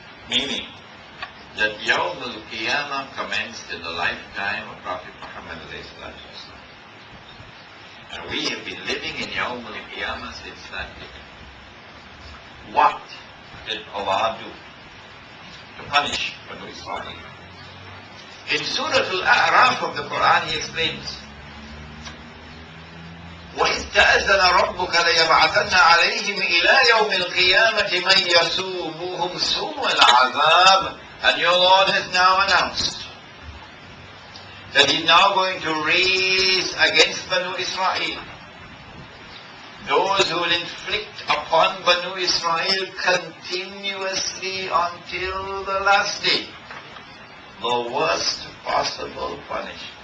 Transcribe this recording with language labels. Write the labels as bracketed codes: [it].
[en] Meaning that Yawm al-Qiyamah commenced in the lifetime of Prophet Muhammad ﷺ. And we have been living in Yawm al-Qiyamah since that day. What did Allah do to punish Banu Israel? In Surah Al-A'raf of the Quran, He explains, [ar] وَإِذْ تَأَذَّنَ رَبُّكَ لَيَبْعَثَنَّ عَلَيْهِمْ إِلَى يَوْمِ الْقِيَامَةِ مَنْ يَسُومُهُمْ سُوءَ الْعَذَابِ. [en] And your Lord has now announced that He's now going to raise against Banu Israel those who will inflict upon Banu Israel continuously until the last day the worst possible punishment.